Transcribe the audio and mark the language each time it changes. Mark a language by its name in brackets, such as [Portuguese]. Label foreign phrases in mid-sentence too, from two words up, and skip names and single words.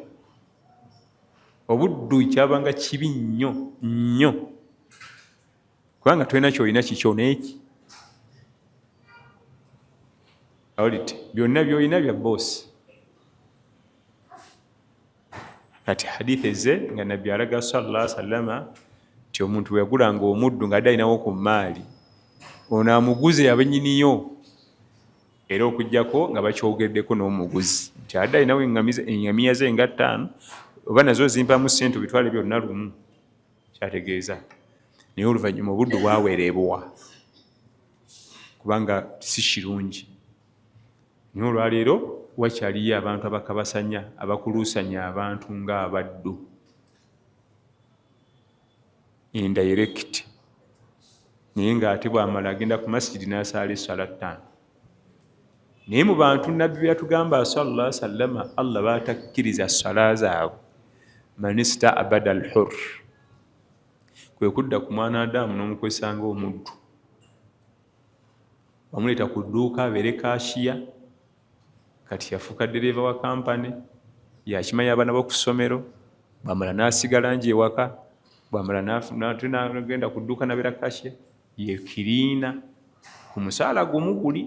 [Ganda] Obuddu kyabanga kibi nnyo. Kubanga tolina ky'olina kikyo n'eki. Olidde byonna by'olina bya boosi. Kati hadithi ze nga Nabbi alaga [Arabic] صلى الله عليه وسلم [Ganda] nti omuntu bwe yagulanga omuddu ng'adde alinawo ku maali, ono amuguze abennyiniyo, era okuggyako nga bakyogeddeko n'omuguzi nti adde alinawo eŋŋamiya ze nga 5, oba nazo zimpamu ssente bitwale byonna lumu, kyategeeza. Naye oluvannyuma obuddu bwaweerebwa kubanga si kirungi. Naye olwaleero wakyaliyo abantu abakabasanya, abakuluusanya abantu ng'abaddu. Indirect. Naye ng'ate bw'amala agenda ku masjidi n'asaala essala 5. Naye mu bantu Nabbi bye yatugamba [Arabic] صلى الله عليه وسلم [Ganda] Allah batakkiriza ssala zaabwe, [Arabic] من استعبد الحر, [Ganda] kwe kudda ku mwana Adamu n'omukozesa ng'omuddu. Bamuleeta ku dduuka abeere kashiya, kati yafuuka ddereeva wa kampani, yakimanya abaana b'oku ssomero, bw'amala n'asigala nje ewaka, bw'amala n'agenda ku dduuka n'abeera kashiya, ye kiriina ku musaala gumu guli.